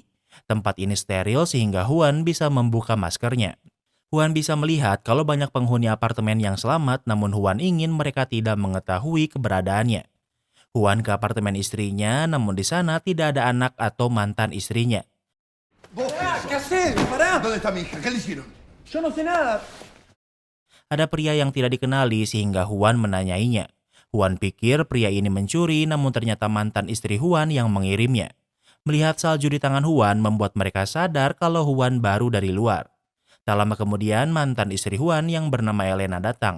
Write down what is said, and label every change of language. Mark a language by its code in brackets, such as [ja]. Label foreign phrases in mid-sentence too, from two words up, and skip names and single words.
[id] Tempat ini steril sehingga Juan bisa membuka maskernya. Juan bisa melihat kalau banyak penghuni apartemen yang selamat, namun Juan ingin mereka tidak mengetahui keberadaannya. Juan ke apartemen istrinya, namun di sana tidak ada anak atau mantan istrinya. [es] ¿Qué haces? Pará. ¿Dónde está mi hija? ¿Qué le hicieron? Yo no sé nada. [id] Ada pria yang tidak dikenali sehingga Juan menanyainya. Juan pikir pria ini mencuri, namun ternyata mantan istri Juan yang mengirimnya. Melihat salju di tangan Juan membuat mereka sadar kalau Juan baru dari luar. Tak lama kemudian mantan istri Juan yang bernama Elena datang.